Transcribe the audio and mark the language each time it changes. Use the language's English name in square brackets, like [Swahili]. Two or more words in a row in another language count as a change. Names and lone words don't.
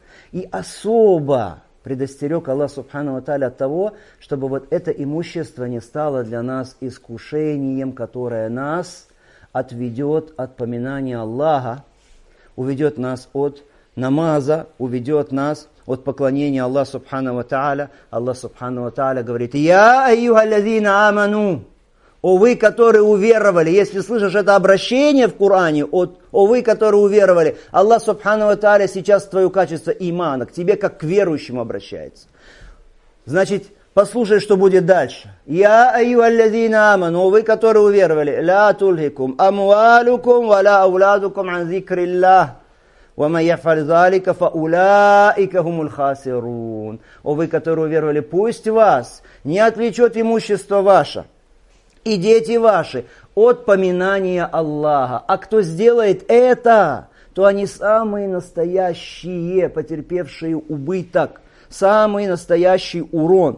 [Russian] И особо предостерег Аллах [Arabic] سبحانه وتعالى [Russian] от того, чтобы вот это имущество не стало для нас искушением, которое нас отведет от поминания Аллаха, уведет нас от намаза, уведет нас от поклонения Аллаху [Arabic] سبحانه وتعالى. Аллах سبحانه وتعالى говорит: «يا أيها الذين آمنوا». [Russian] О вы, которые уверовали. Если слышишь это обращение в Коране, о вы, которые уверовали, Аллах [Arabic] سبحانه وتعالى [Russian] сейчас в твое качество имана, к тебе как к верующему обращается. Значит, послушай, что будет дальше. [Arabic] «يا أيها الذين آمنوا». [Russian] О вы, которые уверовали. [Arabic] «لا تلهكم أموالكم ولا أولادكم عن ذكر الله. وَمَنْ يَفْعَلْ ذَلِكَ فَأُولَٰئِكَ هُمُ الْخَاسِرُونَ». [Russian] О вы, которые уверовали, пусть вас не отвлечет имущество ваше и дети ваши от поминания Аллаха. А кто сделает это, то они самые настоящие, потерпевшие убыток, самый настоящий урон.